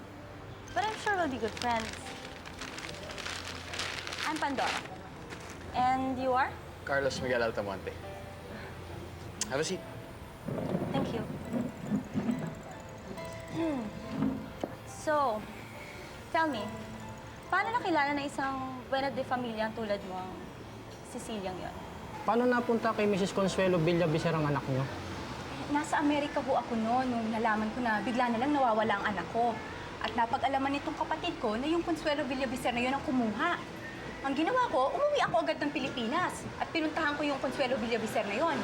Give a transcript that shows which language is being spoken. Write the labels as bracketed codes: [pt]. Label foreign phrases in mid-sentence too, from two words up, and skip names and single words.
[en] But I'm sure we'll be good friends. I'm Pandora. And you are? Carlos Miguel Altamonte. Have a seat. Thank you. So, tell me, [tl] paano nakilala na isang [es] buena de familia [tl] tulad mo ang Ceciliang yon? Paano napunta kay Mrs. Consuelo Villa Becerra ang anak niyo? nasa Amerika ho ako noon nung nalaman ko na bigla na lang nawawala ang anak ko. At napag-alaman nitong kapatid ko na yung Consuelo Villavicer na yun ang kumuha. Ang ginawa ko, umuwi ako agad ng Pilipinas at pinuntahan ko yung Consuelo Villavicer na yun.